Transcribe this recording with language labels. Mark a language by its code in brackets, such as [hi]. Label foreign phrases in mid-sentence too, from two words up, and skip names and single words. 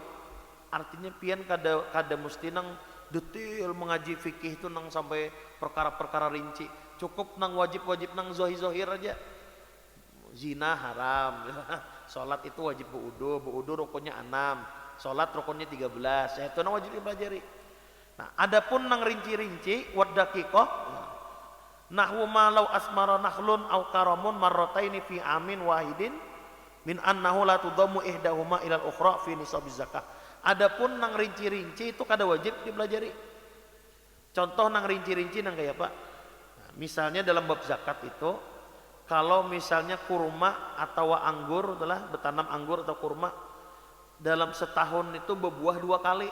[bjn] Artinya pian kada mesti nang detail mengaji fikih itu nang sampai perkara-perkara rinci. Cukup nang wajib-wajib nang zohir aja. [id] Zina haram. Salat itu wajib berudu rukunnya 6. Salat rukunnya 13. [bjn] Itu nang wajib dipelajari. Nah, adapun nang rinci-rinci [ar] ودقيقة نحو ما لو أثمر نخل أو كرم مرتين في عام واحد من أنه لا تضم إحداهما إلى الأخرى في نصاب الزكاة. [bjn] Adapun nang rinci-rinci itu kada wajib dipelajari. Contoh nang rinci-rinci nang kayak apa? Nah, misalnya dalam bab zakat itu kalau misalnya kurma atau anggur adalah bertanam anggur atau kurma dalam setahun itu berbuah 2 kali.